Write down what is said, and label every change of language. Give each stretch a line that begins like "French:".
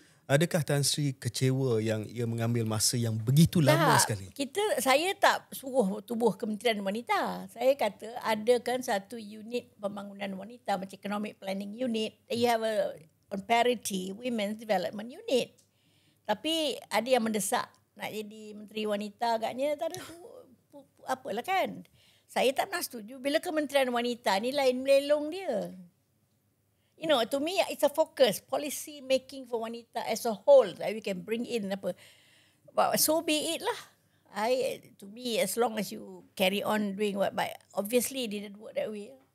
Malay: Adakah Tan Sri kecewa yang ia mengambil masa yang begitu lama sekali? Saya tak suruh tubuh Kementerian Wanita. Saya kata adakan satu unit pembangunan wanita macam Economic Planning Unit.
English: You have on parity Women's Development Unit.
Malay: Tapi ada yang mendesak nak jadi Menteri Wanita agaknya tak ada apalah kan. Saya tak pernah setuju bila Kementerian Wanita ni lain melelong dia.
English: To me it's a focus, policy making for wanita as a whole that we can bring in apa. But so be it lah. To me, as long as you carry on doing what, but obviously it didn't work that way.